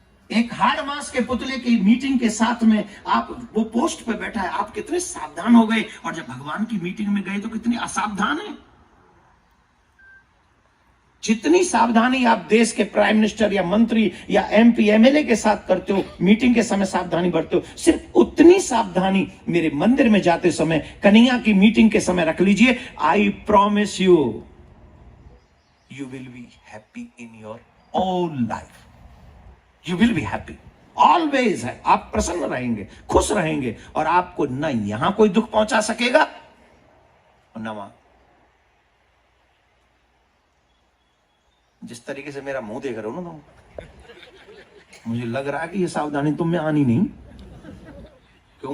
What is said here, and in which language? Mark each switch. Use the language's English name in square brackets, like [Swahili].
[Hindi] एक हाड़ मास के पुतले की मीटिंग के साथ में आप, वो पोस्ट पे बैठा है, आप कितने सावधान हो गए, और जब भगवान की मीटिंग में गए तो कितने असावधान है। जितनी सावधानी आप देश के प्राइम मिनिस्टर या मंत्री या एमपी एमएलए के साथ करते हो, मीटिंग के समय सावधानी बरतते हो, सिर्फ उतनी सावधानी मेरे मंदिर में जाते समय, कन्हैया की मीटिंग के समय रख लीजिए। I promise you, [English] you will be happy in your own life. You will be happy. [Hindi] Always है, आप प्रसन्न रहेंगे, खुश रहेंगे, और आपको न यहां कोई दुख पहुंचा सकेगा और न वहां। जिस तरीके से मेरा मुंह देख रहे हो ना तुम, मुझे लग रहा है कि ये सावधानी तुम में आनी नहीं, क्यों?